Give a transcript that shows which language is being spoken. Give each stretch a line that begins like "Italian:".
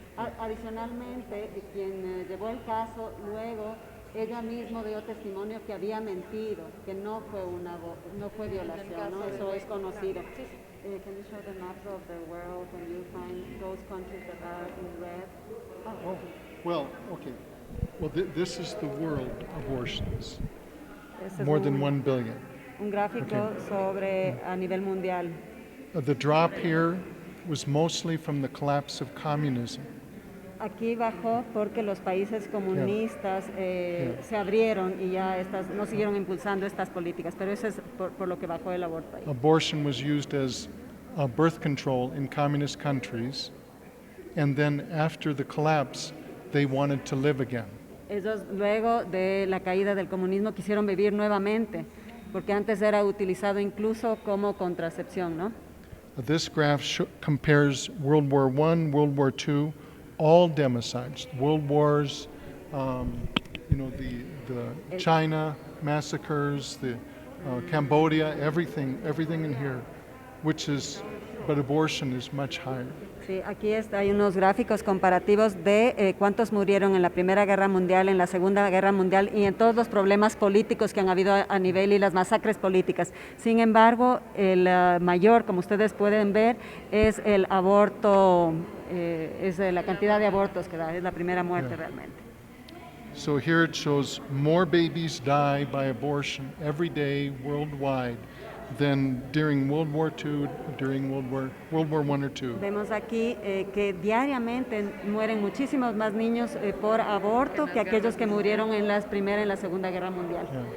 Spanish: Adicionalmente, quien llevó el caso luego, ella misma dio testimonio que había mentido, que no fue violación, ¿no? Eso es conocido.
English: Can you show the maps of the world when you find those countries that are in red? Oh, well, okay. Well, this is the world abortions.
Spanish: Este es
English: More than 1 billion.
Spanish: un gráfico sobre a nivel mundial.
English: The drop here was mostly from the collapse of communism.
Spanish: Aquí bajó porque los países comunistas se abrieron y ya no siguieron impulsando estas políticas, pero eso es por lo que bajó el aborto ahí.
English: Abortion was used as birth control in communist countries, and then after the collapse, they wanted to live again.
Spanish: Ellos luego de la caída del comunismo quisieron vivir nuevamente, porque antes era utilizado incluso como contracepción, ¿no?
English: This graph compares World War I, World War II, all democides, world wars, the China massacres, the Cambodia, everything in here, but abortion is much higher.
Spanish: Sí, aquí hay unos gráficos comparativos de cuántos murieron en la Primera Guerra Mundial, en la Segunda Guerra Mundial y en todos los problemas políticos que han habido a nivel y las masacres políticas. Sin embargo, el mayor, como ustedes pueden ver, es el aborto, es la cantidad de abortos que da, es la primera muerte realmente.
English: So here it shows more babies die by abortion every day worldwide than during World War II, during World War I or II.
Spanish: Vemos aquí que diariamente mueren muchísimos más niños por aborto que aquellos que murieron en la Primera y en la Segunda Guerra Mundial.